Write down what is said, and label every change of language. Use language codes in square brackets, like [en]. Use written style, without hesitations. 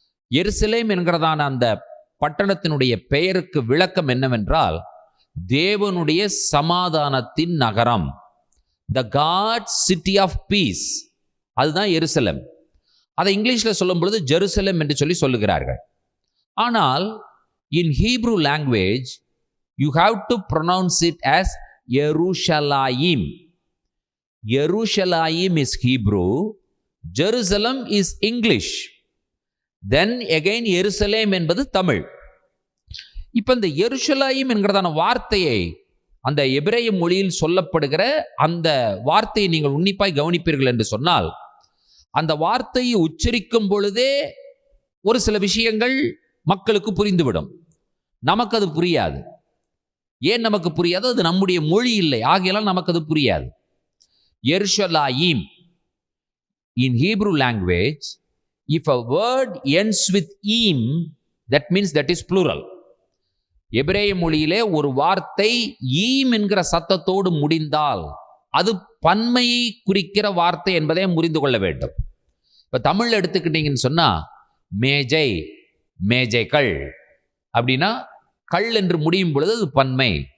[ta] எருசலேம் என்கிறதான அந்த பட்டணத்தினுடைய பெயருக்கு விளக்கம் என்னவென்றால், தேவனுடைய சமாதானத்தின் நகரம், [en] The God city of peace. [ta] அதுதான் எருசலேம். அதை இங்கிலீஷில் சொல்லும் பொழுது ஜெருசலேம் என்று சொல்லுகிறார்கள். ஆனால் [en] in Hebrew language you have to pronounce it as Yerushalayim. Yerushalayim is Hebrew, Jerusalem is English, then again Jerusalem [ta] என்பது தமிழ். இப்போ இந்த எருஷலாயிம் என்கிறதான வார்த்தையை, அந்த எபிரேய மொழியில் சொல்லப்படுகிற அந்த வார்த்தையை நீங்கள் உன்னிப்பாய் கவனிப்பீர்கள் என்று சொன்னால், அந்த வார்த்தையை உச்சரிக்கும் பொழுதே ஒரு சில விஷயங்கள் மக்களுக்கு புரிந்துவிடும். நமக்கு அது புரியாது. ஏன் நமக்கு புரியாது? அது நம்முடைய மொழி இல்லை, ஆகையால் நமக்கு அது புரியாது. [en] எருஷலாயிம் in Hebrew language, if a word ends with im, that means that is plural. [ta] எபிரேய மொழியிலே ஒரு வார்த்தை ஈம் என்கிற சத்தத்தோடு முடிந்தால் அது பன்மையை குறிக்கிற வார்த்தை என்பதை புரிந்து கொள்ள வேண்டும். இப்போ தமிழ் எடுத்துக்கிட்டீங்கன்னு சொன்னா, மேஜை, மேஜைகள் அப்படின்னா கள் என்று முடியும் பொழுது அது பன்மை.